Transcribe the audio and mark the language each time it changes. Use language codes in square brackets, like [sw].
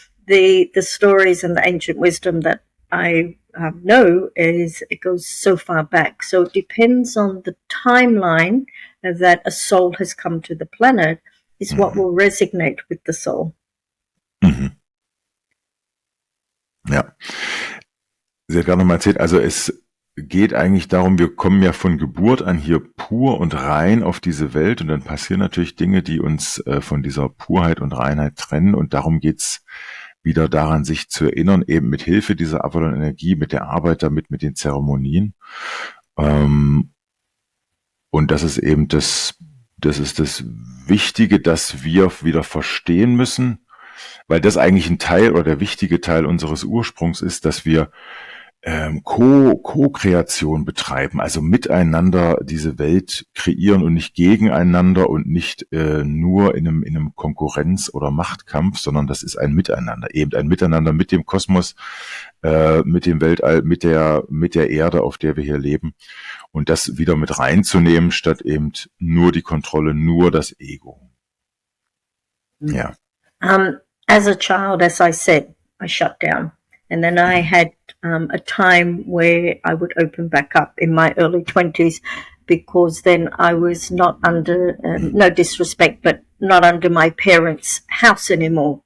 [en] The stories and the ancient wisdom that I know it goes so far back. So it depends on the timeline that a soul has come to the planet is what will resonate with the soul. [de] Ja. Sie hat gerade nochmal erzählt, also es geht eigentlich darum, wir kommen ja von Geburt an hier pur und rein auf diese Welt und dann passieren natürlich Dinge, die uns von dieser Purheit und Reinheit trennen und darum geht's wieder daran, sich zu erinnern, eben mit Hilfe dieser Avalon-Energie, mit der Arbeit damit, mit den Zeremonien. Und das ist eben das ist das Wichtige, dass wir wieder verstehen müssen, weil das eigentlich ein Teil oder der wichtige Teil unseres Ursprungs ist, dass wir Co-Kreation betreiben, also miteinander diese Welt kreieren und nicht gegeneinander und nicht nur in einem Konkurrenz- oder Machtkampf, sondern das ist ein Miteinander, eben ein Miteinander mit dem Kosmos, mit dem Weltall, mit der Erde, auf der wir hier leben und das wieder mit reinzunehmen, statt eben nur die Kontrolle, nur das Ego. Ja. [en] As a child, as I said, I shut down. And then I had a time where I would open back up in my early 20s because then I was not under, no disrespect, but not under my parents' house anymore.